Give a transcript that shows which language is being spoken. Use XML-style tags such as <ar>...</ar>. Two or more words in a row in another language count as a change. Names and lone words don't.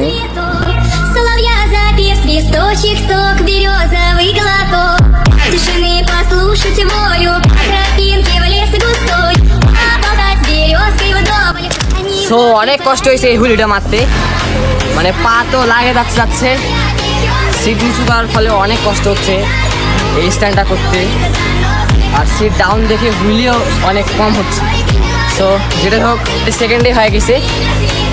<ru>Соловья запев, листочек, сок, березовый глоток. Тишины послушать волю, тропинки в лес густой. Поболтать с березкой вдоволь.</ru> <bn>সো অনেক কষ্ট হয়েছে এই হুইলিটা মারতে, মানে পা তো লাগে যাচ্ছে। সিট নিচু করার ফলে অনেক কষ্ট হচ্ছে এই স্ট্যান্ডটা করতে, আর</bn> <en>seat down</en> <bn>দেখে হুইলিও অনেক কম হচ্ছে। সো যেটা হোক, সেকেন্ডে হয়ে গেছে।</bn>